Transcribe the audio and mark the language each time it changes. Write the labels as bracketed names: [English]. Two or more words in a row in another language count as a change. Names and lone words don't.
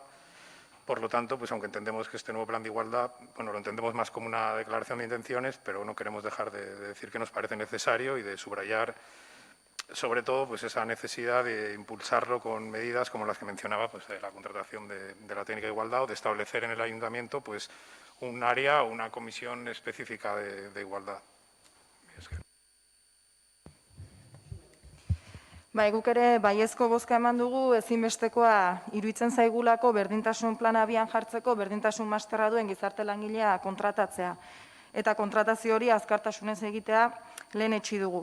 [Spanish] Por lo tanto, aunque entendemos que este nuevo plan de igualdad, lo entendemos más como una declaración de intenciones, pero no queremos dejar de decir que nos parece necesario y de subrayar, sobre todo, esa necesidad de impulsarlo con medidas como las que mencionaba, de la contratación de la técnica de igualdad o de establecer en el ayuntamiento, un área o una comisión específica de igualdad. [Basque] Guk ere baiezko bozka eman dugu, ezinbestekoa iruditzen zaigulako berdintasun plana abian jartzeko berdintasun masterra duen gizarte langilea kontratatzea. Eta kontratazio hori azkartasunez egitea lehen etsi dugu.